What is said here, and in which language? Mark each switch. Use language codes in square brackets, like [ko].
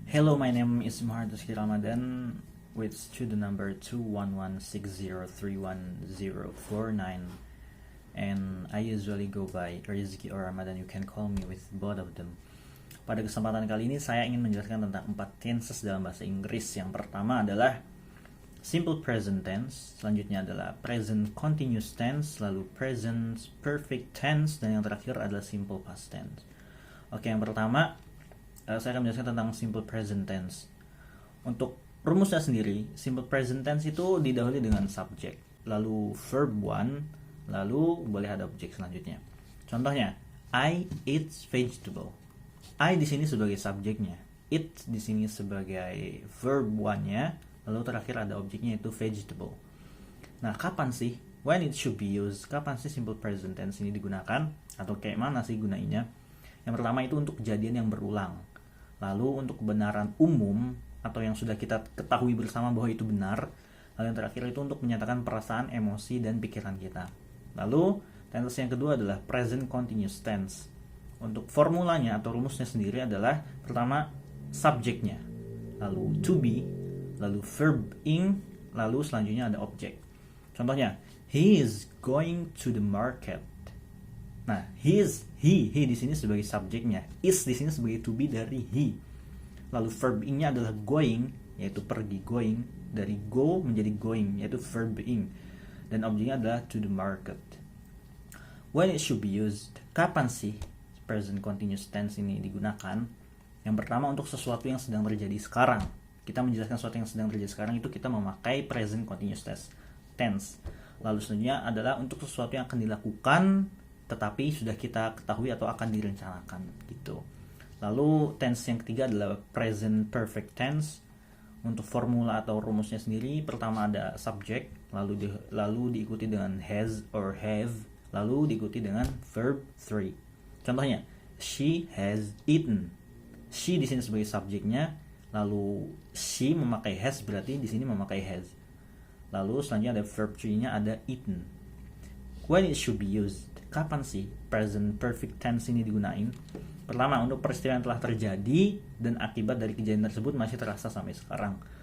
[en] Hello, my name is Mahardus Ramadan with student number 21160311049, and I usually go by Rizky or Ramadan. You can call me with both of them. [id] Pada kesempatan kali ini saya ingin menjelaskan tentang 4 tenses dalam bahasa Inggris. Yang pertama adalah simple present tense, selanjutnya adalah present continuous tense, lalu present perfect tense, dan yang terakhir adalah simple past tense. Oke, yang pertama saya akan menjelaskan tentang simple present tense. Untuk rumusnya sendiri, simple present tense itu didahului dengan subject, lalu verb 1, lalu boleh ada objek selanjutnya. Contohnya, [en] I eat vegetable. [id] I di sini sebagai subjeknya, eat di sini sebagai verb 1-nya, lalu terakhir ada objeknya yaitu vegetable. Nah, kapan sih [en] when it should be used? [id] Kapan sih simple present tense ini digunakan? Atau kayak mana sih gunainya? Yang pertama itu untuk kejadian yang berulang. Lalu untuk kebenaran umum atau yang sudah kita ketahui bersama bahwa itu benar. Lalu yang terakhir itu untuk menyatakan perasaan, emosi, dan pikiran kita. Lalu tense yang kedua adalah present continuous tense. Untuk formulanya atau rumusnya sendiri adalah pertama subjeknya, lalu to be, lalu verb ing, lalu selanjutnya ada objek. Contohnya, [en] he is going to the market. [id] Nah, he di sini sebagai subjeknya, is di sini sebagai to be dari he. Lalu verb ing-nya adalah going, yaitu pergi, going, dari go menjadi going, yaitu verb ing. Dan objeknya adalah to the market. [en] When it should be used, [id] kapan sih present continuous tense ini digunakan? Yang pertama untuk sesuatu yang sedang terjadi sekarang. Kita menjelaskan sesuatu yang sedang terjadi sekarang itu kita memakai present continuous tense. Lalu selanjutnya adalah untuk sesuatu yang akan dilakukan tetapi sudah kita ketahui atau akan direncanakan gitu. Lalu tense yang ketiga adalah present perfect tense. Untuk formula atau rumusnya sendiri, pertama ada subject, lalu diikuti dengan has or have, lalu diikuti dengan verb 3. Contohnya, [en] she has eaten. [id] She di sini sebagai subjeknya, lalu she memakai has, berarti di sini memakai has. Lalu selanjutnya ada verb 3-nya ada eaten. [en] When it should be used, [id] kapan sih present perfect tense ini digunain? Pertama, untuk peristiwa yang telah terjadi dan akibat dari kejadian tersebut masih terasa sampai sekarang.